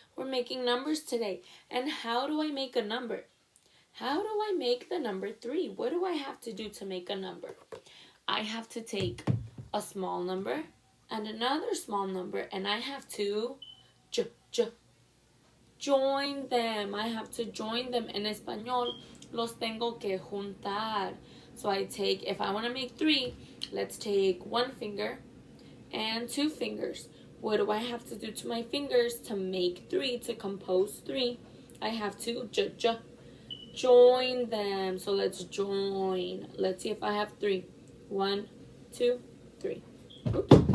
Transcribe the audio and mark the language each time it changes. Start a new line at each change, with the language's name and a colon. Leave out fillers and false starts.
English: We're making numbers today. And how do I make a number? How do I make the number 3? What do I have to do to make a number? I have to take a small number and another small number, and I have to join them. I have to join them.
Spanish: En español, los tengo que juntar.
English: So I take, if I want to make 3, let's take 1 finger and 2 fingers. What do I have to do to my fingers to make 3, to compose 3? I have to join them. So let's join. Let's see if I have 3. 1, 2, 3. Oops.